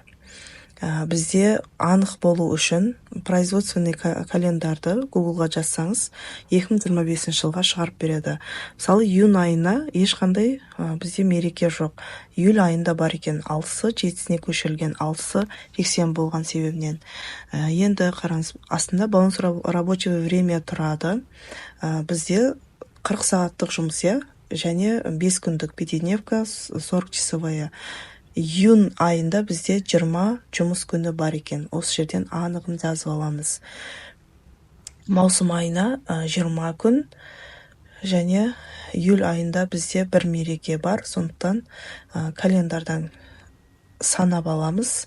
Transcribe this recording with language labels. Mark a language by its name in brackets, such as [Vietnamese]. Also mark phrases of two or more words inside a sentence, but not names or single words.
[Kazakh] Бізде анық болу үшін производственный календарды Google-ға жазсаңыз 2025 жылға шығарып береді. Мысалы, июнь айына ешқандай бізде мереке жоқ. Июль айында бар екен, 6-сы 7-сіне көшірілген, 6-сы жексенбі болған себебінен. Енді қараңыз, астында [Russian] баланс рабочего время [Kazakh] тұрады. Бізде 40 сағаттық жұмыс, және 5 күндік [Russian] пятидневка, 40 часовая. [Kazakh] Июнь айында бізде 20 жұмыс күні бар екен. Осы жерден анығын жазып аламыз. Маусым айына 20 күн, және июль айында бізде бір мереке бар, сондықтан календардан санап аламыз.